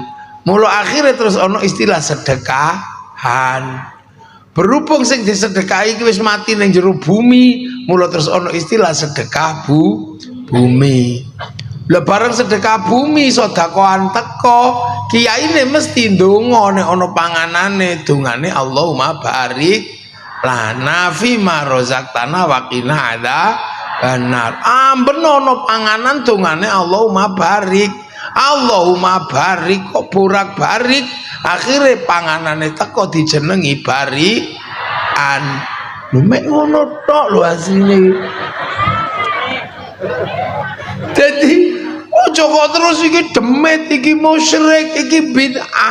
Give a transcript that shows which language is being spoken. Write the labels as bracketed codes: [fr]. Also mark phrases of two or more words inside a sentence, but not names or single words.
[jv] Mula akhirnya terus ono istilah sedekahan. Berhubung sing disedekahi iki wis mati ning jero bumi, mula terus ono istilah sedekah bumi. Lah bareng sedekah bumi sedekahan teko, kiyaine mesti ndonga nek ana panganane, dongane [ar] اللهم بارك لنا فيما رزقتنا وقنا عذاب النار. [jv] Ben ana panganan dongane [ar] اللهم بارك. اللهم بارك [jv] kok borak-barik, akhire panganane teko dijenengi barikan. Lho mek ngono tok lho asline. Jadi ojo kok terus iki demit, iki musyrik, iki bid'ah.